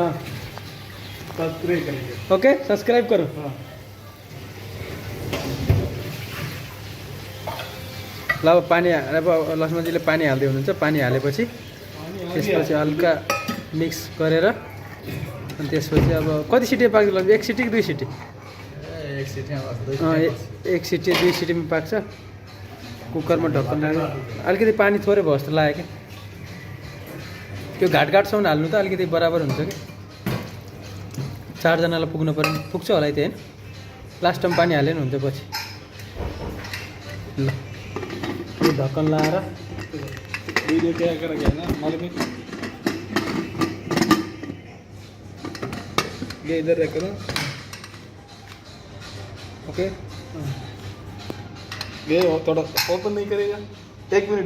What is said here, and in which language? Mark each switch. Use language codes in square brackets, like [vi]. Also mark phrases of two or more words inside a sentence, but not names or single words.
[hi] हाँ सब्सक्राइब करिए। ओके, सब्सक्राइब करो। [ne] ल अब पानी, अब लक्ष्मणजीले पानी हाल्दै हुनुहुन्छ। पानी हालेपछि त्यसपछि हल्का मिक्स गरेर अनि त्यसपछि अब कति सिटी पाक्छ? लगभग 1 सिटी कि 2 सिटी? एक सिटी 2 सिटीमा पाक्छ। कुकरमा ढक्कन लाग्यो। अलिकति पानी थोरै भयो जस्तो लाग्यो कि। त्यो घाटसम्म हाल्नु त अलिकति बराबर हुन्छ कि। 4 जनालाई पुग्नु पर्यो। पुग्छ होला है, होइन? [en] last time [ne] पानी हालेन हुन्छ पछि। ल यो ढक्कन लगाएर [hi] वीडियो क्या कर गया ना मालूम है? ये इधर रखो ना। ओके ये थोड़ा ओपन नहीं करेगा, 1 मिनट